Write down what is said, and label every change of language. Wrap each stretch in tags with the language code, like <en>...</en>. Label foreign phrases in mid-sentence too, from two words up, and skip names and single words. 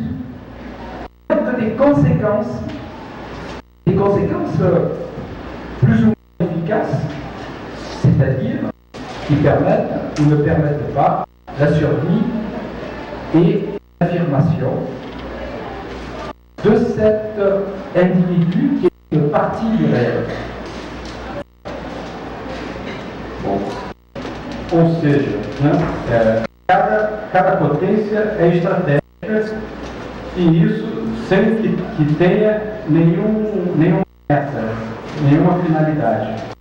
<fr>Il n'y a que des conséquences plus ou moins efficaces, c'est-à-dire qui permettent ou ne permettent pas la survie et l'affirmation de cet individu qui est une partie du réel.</fr> <pt>Bom, ou seja, né, cada potência é estratégica e isso sem que tenha nenhuma meta, nenhuma finalidade.</pt>